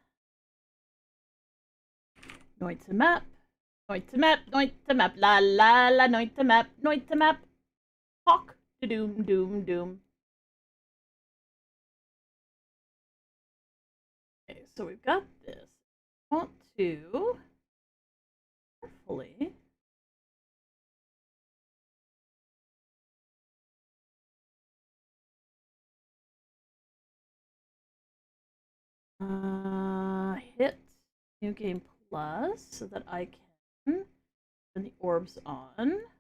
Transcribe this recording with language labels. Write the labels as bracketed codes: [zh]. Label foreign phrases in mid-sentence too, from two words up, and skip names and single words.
[en] Noita map. Noita map, Noita map, la la la, Noita map, Noita map. Hawk, doom, doom, doom. Okay, so we've got this. I want to carefully hit New Game Plus so that I can turn the orbs on.